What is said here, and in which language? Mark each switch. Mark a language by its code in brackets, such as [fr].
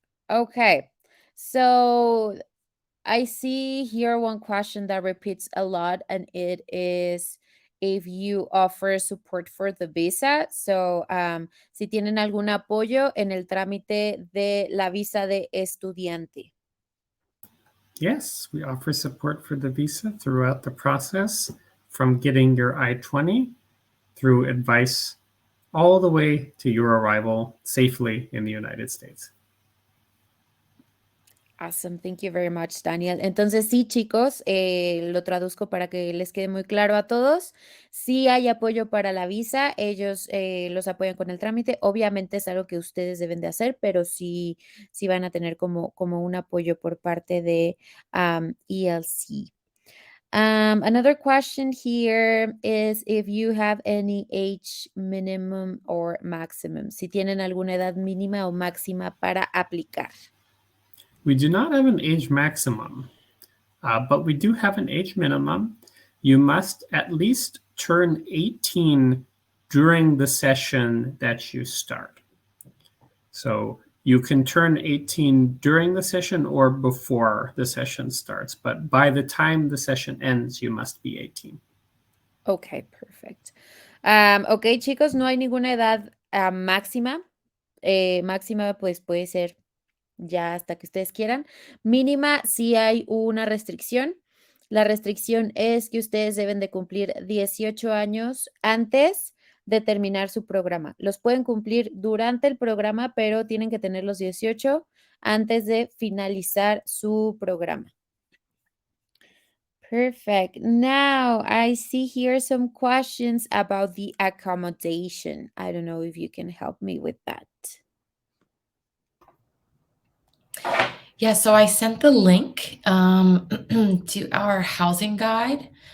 [en] Okay. So I see here one question that repeats a lot, and it is if you offer support for the visa. [es] So, si tienen algún apoyo en el trámite de la visa de estudiante. [en] Yes, we offer support for the visa throughout the process, from getting your I-20 through advice all the way to your arrival safely in the United States. Awesome, thank you very much, Daniel. [es] Entonces, sí, chicos, lo traduzco para que les quede muy claro a todos. Sí hay apoyo para la visa, ellos los apoyan con el trámite. Obviamente es algo que ustedes deben de hacer, pero sí, sí van a tener como un apoyo por parte de ELC. [en] Another question here is if you have any age minimum or maximum. [es] Si tienen alguna edad mínima o máxima para aplicar. [en] We do not have an age maximum, but we do have an age minimum. You must at least turn 18 during the session that you start. So you can turn 18 during the session or before the session starts, but by the time the session ends, you must be 18. Ok, perfect. [es] Ok, chicos, no hay ninguna edad máxima. Máxima, pues puede ser ya hasta que ustedes quieran. Mínima, sí hay una restricción. La restricción es que ustedes deben de cumplir 18 años antes de terminar su programa. Los pueden cumplir durante el programa, pero tienen que tener los 18 antes de finalizar su programa. [en] Perfect. Now I see here some questions about the accommodation. I don't know if you can help me with that. Yeah, so I sent the link to our housing guide.